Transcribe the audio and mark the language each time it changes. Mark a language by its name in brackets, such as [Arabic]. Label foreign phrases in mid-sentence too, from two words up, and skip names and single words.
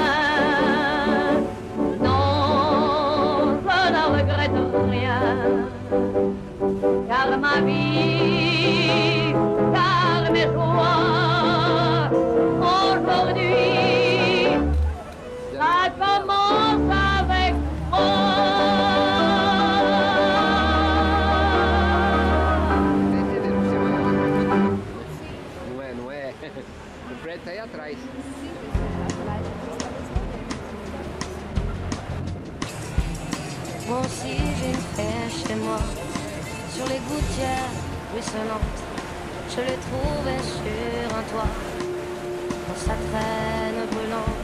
[French] Car ma vie, car mes joies, aujourd'hui, ça commence avec moi. [Portuguese] Não é. O prédio tá aí atrás. [French] Moi aussi j'ai une pêche chez moi, sur les gouttières ruisselantes. Je l'ai trouvée sur un toit, dans sa traîne brûlante.